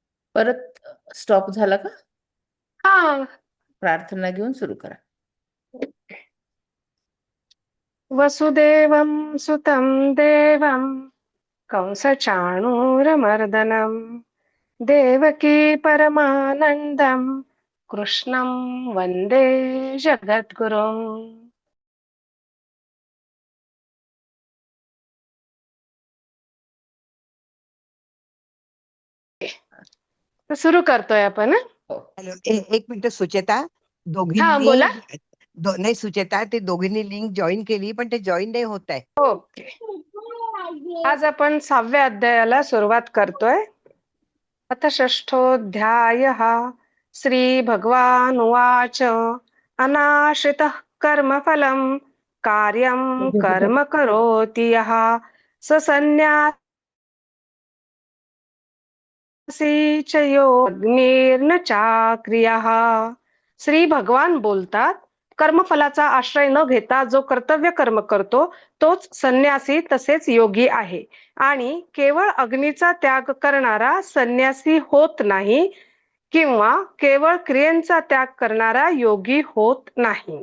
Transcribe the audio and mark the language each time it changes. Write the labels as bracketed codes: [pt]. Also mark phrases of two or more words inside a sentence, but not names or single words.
[mr] परत स्टॉप झाला का? हा. प्रार्थना घेऊन सुरू करा. [sa] वसुदेवं सुतं देवं कंसचाणूरमर्दनं देवकी परमानन्दं कृष्णं वन्दे जगद्गुरुम्. [mr] सुरू करतोय आपण. हो. हॅलो, एक मिनिट सुचेता. हा, दोघींनी बोला. नाही सुचेता, ते दोघींनी लिंक जॉईन केली पण ते जॉईन नाही होत आहे. ओके. आज आपण 6व्या अध्यायाला सुरुवात करतोय. [sa] अथ षष्ठोऽध्यायः. श्रीभगवानुवाच अनाश्रितः कर्मफलं कार्यं कर्म करोति यः स संन्यासी च योऽग्निर्न चाक्रियः. [mr] श्री भगवान बोलतात, कर्मफलाचा आश्रय न घेता जो कर्तव्य कर्म करतो तोच संन्यासी तसेच योगी आहे, आणि केवळ अग्नीचा त्याग करणारा संन्यासी होत नाही किंवा केवळ क्रियेचा त्याग करणारा योगी होत नाही.